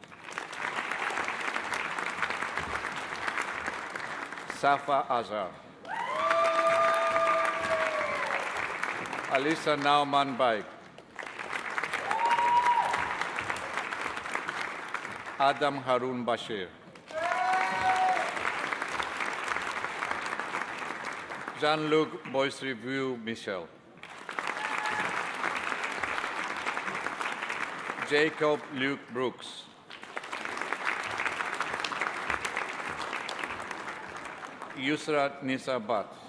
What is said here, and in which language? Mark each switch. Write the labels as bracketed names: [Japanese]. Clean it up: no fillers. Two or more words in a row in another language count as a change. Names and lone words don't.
[English] Safa Azhar. Alisa Nauman Baik. Adam Harun Bashir. Jean-Luc Boisrivieux Michel. Jacob Luke Brooks. Yusrat Nisa Bhatt.